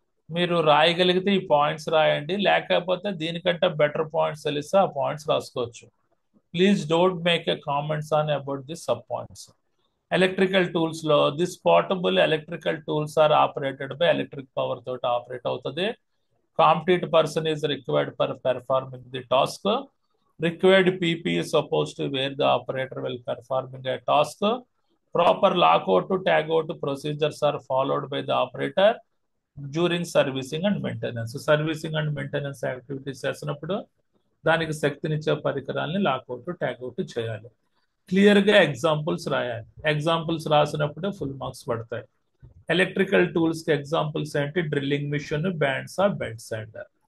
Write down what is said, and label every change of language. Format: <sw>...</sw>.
<te>మీరు రాయగలిగితే ఈ పాయింట్స్ రాయండి, లేకపోతే దీనికంటే బెటర్ పాయింట్స్ తెలిస్తే ఆ పాయింట్స్ రాసుకోవచ్చు.</te> <en>Please don't make a comments on about the sub points. Electrical tools లో this portable electrical tools are operated by electric power</en> <te>తోటి ఆపరేట్ అవుతుంది.</te> <en>Competent person is required for performing the task. Required PP is supposed to where the operator will performing a task. Proper lockout to tagout procedures are followed by the operator during servicing and maintenance. Servicing and maintenance activities</en> <te>చేసినప్పుడు దానికి శక్తినిచ్చే పరికరాల్ని lockout ట్యాగ్అవుట్ చేయాలి. క్లియర్గా examples రాయాలి. Examples రాసినప్పుడే full marks పడతాయి. Electrical టూల్స్కి examples ఏంటి, drilling machine, బ్యాండ్సా, bed sander.</te>